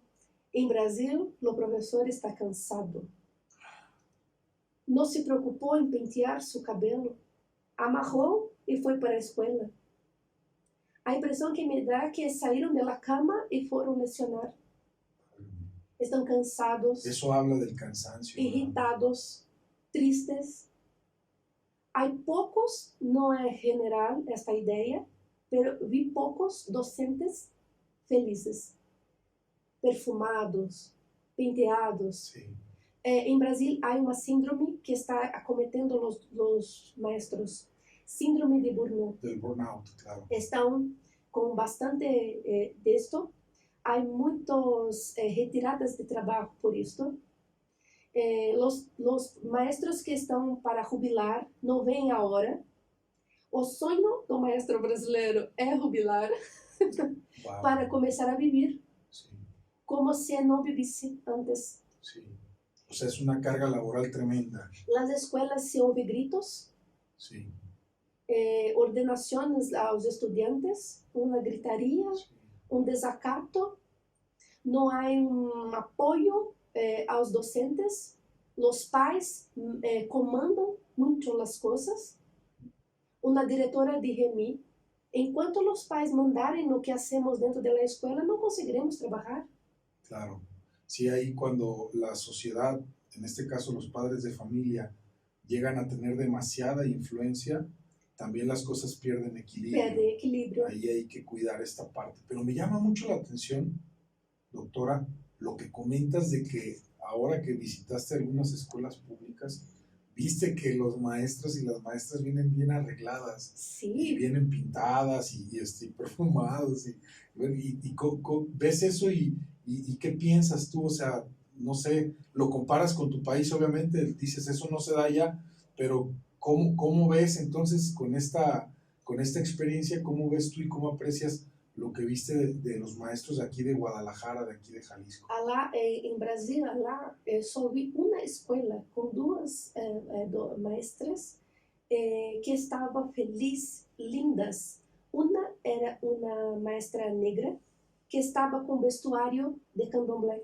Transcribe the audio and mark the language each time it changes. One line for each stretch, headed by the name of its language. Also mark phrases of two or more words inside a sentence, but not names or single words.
Portuguese: Em Brasil, o professor está cansado. Não se preocupou em pentear seu cabelo, amarrou e foi para a escola. A impressão que me dá é que saíram da cama e foram lecionar. Estão cansados.
Spanish: Isso habla del cansancio.
Portuguese: Irritados, tristes. Há poucos, não é general esta ideia, mas vi poucos docentes felizes, perfumados, penteados.
Spanish: Sí.
Portuguese: Em Brasil há uma síndrome que está acometendo os maestros, síndrome de burnout.
Spanish: Del burnout, claro.
Portuguese: Estão com bastante disto. Há muitas retiradas de trabalho por isto. Os maestros que estão para jubilar não vêm a hora. O sonho do maestro brasileiro é jubilar Wow. para começar a viver
Spanish: Sí,
Portuguese: como se não vivisse antes.
Spanish: sí. O sea, es una carga laboral tremenda.
Portuguese: Las escolas se ouvem gritos,
Spanish: Sí,
Portuguese: ordenações aos estudantes, uma gritaria,
Spanish: sí.
Portuguese: desacato, não há apoio aos docentes, os pais comandam muito as coisas. Uma diretora dije-me, enquanto os pais mandarem o que hacemos dentro da escola, não conseguiremos trabalhar.
Spanish: Claro. Sí, ahí cuando la sociedad, en este caso los padres de familia, llegan a tener demasiada influencia, también las cosas pierden equilibrio.
Portuguese: Perde equilíbrio.
Spanish: Ahí hay que cuidar esta parte. Pero me llama mucho la atención, doctora, lo que comentas de que ahora que visitaste algunas escuelas públicas, viste que los maestros y las maestras vienen bien arregladas, y
Portuguese: Sim,
Spanish: vienen pintadas y perfumados. ¿Ves eso y qué piensas tú? O sea, no sé, lo comparas con tu país, obviamente, dices, eso no se da allá, pero ¿cómo ves entonces con esta experiencia, cómo ves tú y cómo aprecias lo que viste de los maestros de aquí de Guadalajara, de aquí de Jalisco?
Portuguese: lá em Brasil, só vi uma escola com 2 maestras que estavam felizes, lindas. Uma era uma maestra negra que estava com vestuário de candomblé.